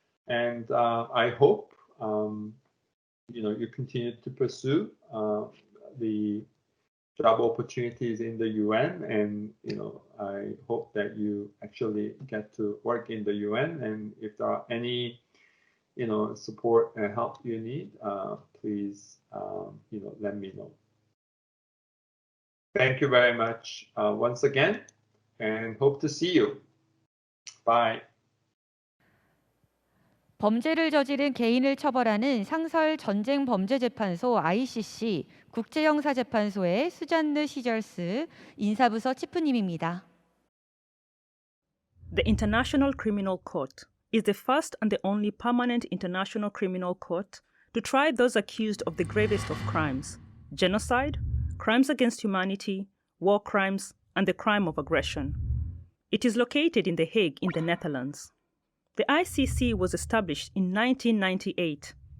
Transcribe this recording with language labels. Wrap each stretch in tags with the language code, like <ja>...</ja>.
<en>And I hope you continue to pursue the job opportunities in the UN, and I hope that you actually get to work in the UN. And if there are any support and help you need, please let me know. Thank you very much once again, and hope to see you. Bye.</en> <ko>범죄를 저지른 개인을 처벌하는 상설 전쟁범죄재판소 ICC 국제형사재판소의 수잔느 시절스 인사부서 치프님입니다.</ko> <en>The International Criminal Court is the first and the only permanent international criminal court to try those accused of the gravest of crimes: genocide, crimes against humanity, war crimes, and the crime of aggression. It is located in The Hague in the Netherlands. The ICC was established in 1998.</en>